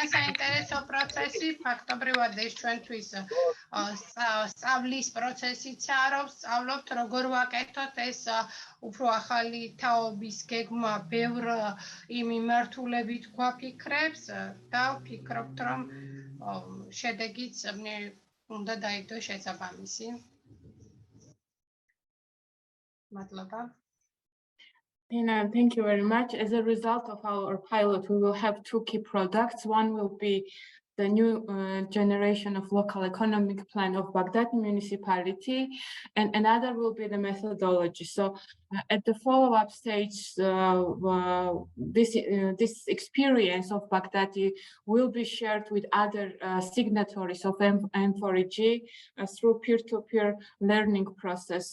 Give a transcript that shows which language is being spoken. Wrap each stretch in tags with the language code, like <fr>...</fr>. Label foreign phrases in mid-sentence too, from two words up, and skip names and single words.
<ka>საინტერესო პროცესი, ფაქტობრივად ეს ჩვენთვის სწავლის პროცესიცაა, რომ სწავლობთ, როგორ ვაკეთოთ ეს უფრო ახალი თაობის გეგმა ბევრ იმ მიმართულებით გვაფიქრებს და ვფიქრობთ, რომ შედეგიც უნდა დაიდოს შესაბამისი. მადლობა.</ka> <en>Thank you very much. As a result of our pilot, we will have two key products. One will be the new generation of local economic plan of Baghdad municipality, and another will be the methodology. So at the follow-up stage, this experience of Baghdadi will be shared with other signatories of M4EG through peer-to-peer learning process.</en>